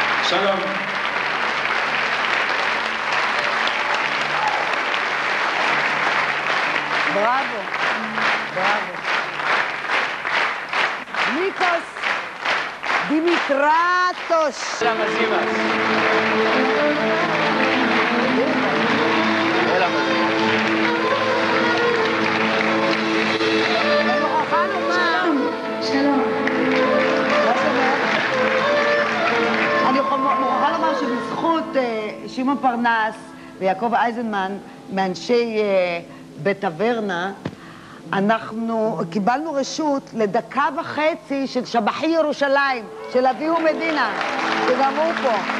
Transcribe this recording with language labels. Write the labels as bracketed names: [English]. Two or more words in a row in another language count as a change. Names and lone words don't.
[Hebrew] שלום. בראבו, בראבו. ניקוס דימיטרטוש. [Greek] Έλα μαζί μας. Έλα μαζί μας. [Hebrew] אני מוכרחה לומר... שלום. אני מוכרחה לומר שבזכות שמעון פרנס ויעקב אייזנמן, מאנשי בית טברנה, אנחנו קיבלנו רשות לדקה וחצי של שבחי ירושלים, של אביהו מדינה, שגם הוא פה.